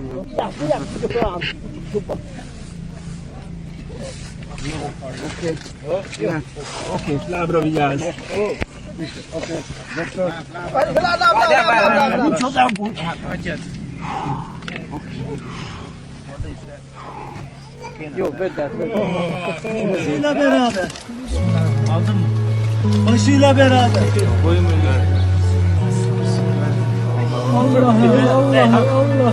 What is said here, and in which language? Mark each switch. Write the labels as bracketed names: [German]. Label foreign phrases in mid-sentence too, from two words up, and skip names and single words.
[Hungarian] Okay, labra vigyázz. Jó, vedd át, vedd át. [Turkish] Başıyla beraber. Aldın mı? Başıyla beraber. Allah Allah.